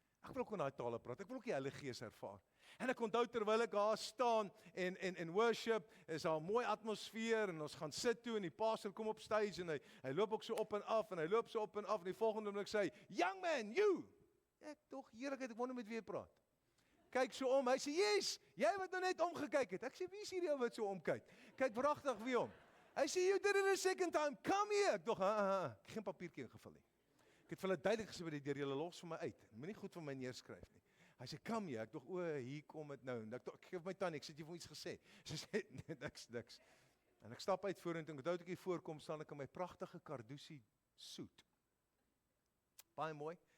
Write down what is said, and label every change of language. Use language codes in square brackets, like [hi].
[af] Ek wil ook in daai tale praat, ek wil ook die Heilige Gees ervaar. En ek onthou terwyl ek daar staan en worship, is daar 'n mooi atmosfeer, en ons gaan sit toe, en die pastor kom op stage, en hy loop ook so op en af, en hy loop so op en af, en die volgende oomblik sê hy, [en] young man, you! [af] Ek tog, heerlikheid, ek wonder met wie jy praat. Kyk so om, hy sê, yes, jy wat nou net omgekyk het. Ek sê, wie is hierdie ou wat so omkyk? Kyk wragtig wie hom. Hy sê, [en] you did it a second time, come here. [af] Ek dog, ek geen papiertjie ingevul nie. Ek het vir hulle duidelik gesê, deur julle los vir my uit. Moenie goed van my neerskryf nie. Hy sê, [en] come here. [af] Ek dog, hier kom dit nou. En ek gee my tannie, ek sê, jy het iets gesê. Sy sê, nee, niks. En ek stap uit vorentoe, en onthou ek hier voorkom, staan ek in my pragtige Carducci soet. Baie mooi.